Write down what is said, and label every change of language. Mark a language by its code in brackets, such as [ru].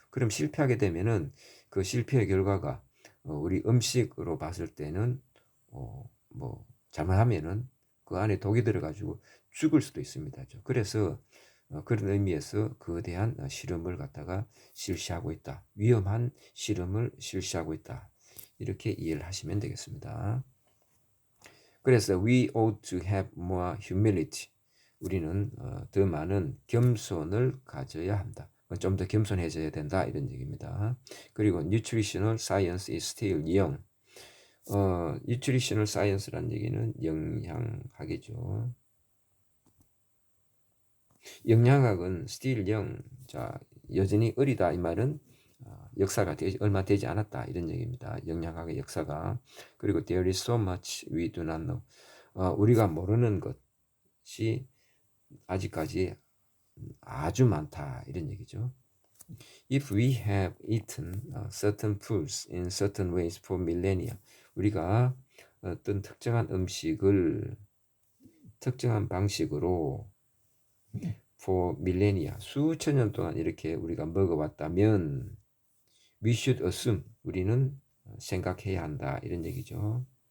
[ko] 그럼 실패하게 되면은 그 실패의 결과가 우리 음식으로 봤을 때는 뭐 잘못하면은 그 안에 독이 들어가지고 죽을 수도 있습니다. 그래서 그런 의미에서 거대한 실험을 갖다가 실시하고 있다. 위험한 실험을 실시하고 있다. 이렇게 이해를 하시면 되겠습니다. [en] 그래서 we ought to have more humility. [ko] 우리는 더 많은 겸손을 가져야 한다. 좀 더 겸손해져야 된다 이런 얘기입니다. 그리고 [en] nutritional science is still young. [ko] nutritional science란 얘기는 영양학이죠. 영양학은 still young. 자, 여전히 어리다 이 말은 역사가 얼마 되지 않았다 이런 얘기입니다. 영양학의 역사가. [en] 그리고 there is so much we do not know. [ko] 우리가 모르는 것이 아직까지 아주 많다 이런 얘기죠. [en] If we have eaten certain foods in certain ways for millennia, [ko] 우리가 어떤 특정한 음식을 특정한 방식으로 for millennia, 수천 년 동안 이렇게 우리가 먹어왔다면 [en] we should assume, [ko] 우리는 생각해야 한다 이런 얘기죠.